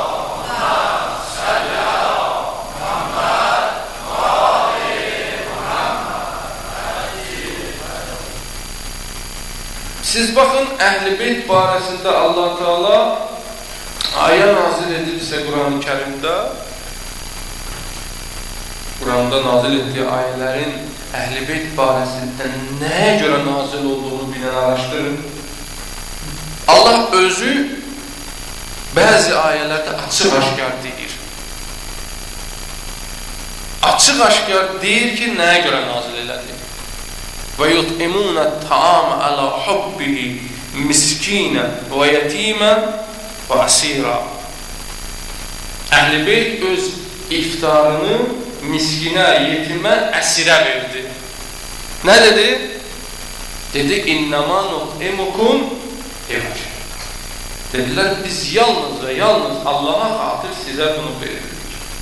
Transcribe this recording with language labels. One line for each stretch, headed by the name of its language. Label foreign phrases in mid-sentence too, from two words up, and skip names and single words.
Azerbaijani: Siz baxın, Əhl-i Beyt barəsində Allah Teala ayə nazil edilsə Quran-ı Kərimdə, Quranda nazil etdiyi ayələrin Əhl-i Beyt barəsində nəyə görə nazil olduğunu bilən araşdırın. Allah özü bəzi ayələrdə açıq-aşkar deyir. Açıq-aşkar deyir ki, nəyə görə nazil elədi?
Arabic: وَيُطْعِمُونَ الطَّعَامَ عَلَى حُبِّهِ مِسْكِينًا وَيَتِيمًا وَأَسِيرًا.
Azerbaijani: Əhl-i Beyt öz iftarını miskinə, yetimə, əsirə verdi. Nə dedi? Dedi,
Arabic: إنما نطعمكم لوجه.
Azerbaijani: Dedilər, biz yalnız və yalnız Allaha xatır sizə bunu veririk.